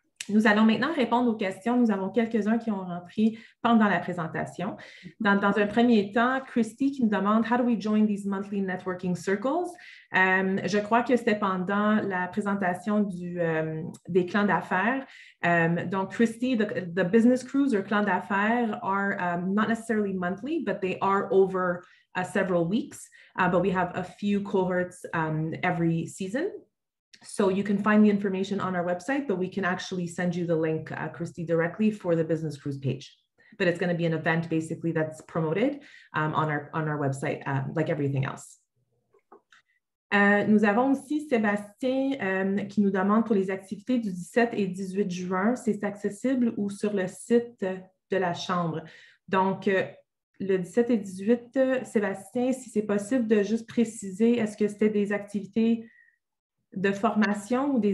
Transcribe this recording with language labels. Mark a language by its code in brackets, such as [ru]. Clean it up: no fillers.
[fr] Nous allons maintenant répondre aux questions. Nous avons quelques-uns qui ont rentré pendant la présentation. Dans un premier temps, Christy qui nous demande « [en] How do we join these monthly networking circles? [fr] » Je crois que c'était pendant la présentation des clans d'affaires. [en] Donc, Christy, the business crews or clans d'affaires are not necessarily monthly, but they are over several weeks. But we have a few cohorts every season. So you can find the information on our website, but we can actually send you the link, Christy, directly for the Business Cruise page. But it's going to be an event basically that's promoted on our website, like everything else. [fr] Nous avons aussi Sébastien qui nous demande pour les activités du 17 et 18 juin, c'est accessible ou sur le site de la Chambre. Donc, le 17 et 18, Sébastien, si c'est possible de juste préciser, est-ce que c'était des activités de formation ou des...